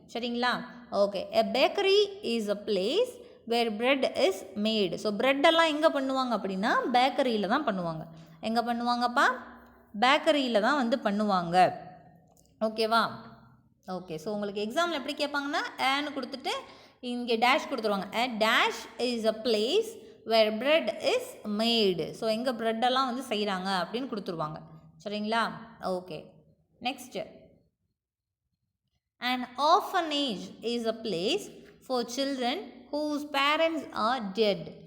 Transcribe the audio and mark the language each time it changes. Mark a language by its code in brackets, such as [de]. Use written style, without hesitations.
[en] சரிங்களா, okay. A bakery is a place where bread is made. [ta] So ப்ரெட்டெல்லாம் எங்கே பண்ணுவாங்க அப்படின்னா பேக்கரியில் தான் பண்ணுவாங்க. எங்கே பண்ணுவாங்கப்பா, பேக்கரியில் தான் வந்து பண்ணுவாங்க. ஓகேவா, ஓகே. ஸோ உங்களுக்கு எக்ஸாம்பிள் எப்படி கேட்பாங்கன்னா ஏன்னு கொடுத்துட்டு இங்கே டேஷ் கொடுத்துருவாங்க. [en] a dash is a place where bread is made. [ta] So எங்கே ப்ரெட்டெல்லாம் வந்து செய்கிறாங்க அப்படின்னு கொடுத்துருவாங்க. சரிங்களா, okay. [en] Next, an orphanage is a place for children whose parents are dead.